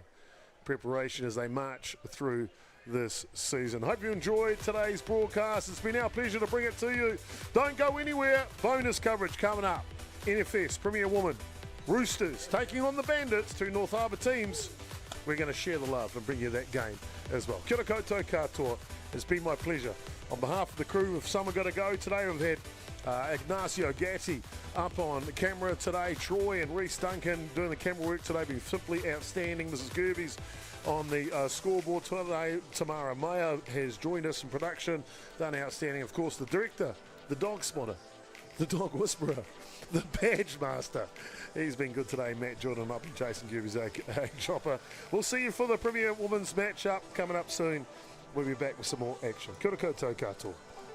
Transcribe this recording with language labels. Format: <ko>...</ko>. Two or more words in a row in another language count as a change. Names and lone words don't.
<en>Preparation as they march through this season. Hope you enjoyed today's broadcast. It's been our pleasure to bring it to you. Don't go anywhere. Bonus coverage coming up. NFS Premier Woman, Roosters taking on the Bandits, 2 North Harbour teams. We're going to share the love and bring you that game as well.</en> <mi>Kia ora koutou katoa.</mi> <en>It's been my pleasure. On behalf of the crew of Summer Gotta Go today, we've had Ignacio Gatti up on camera today. Troy and Reece Duncan doing the camera work today, been simply outstanding. Mrs. Gerbes on the scoreboard today. Tamara Mayer has joined us in production, done outstanding. Of course, the director, the dog spotter, the dog whisperer, the badge master. He's been good today. Matt Jordan up and Jason Gerbes, Chopper. We'll see you for the Premier Women's match-up coming up soon. We'll be back with some more action.</en> <mi>Kia ora koutou katoa.</mi>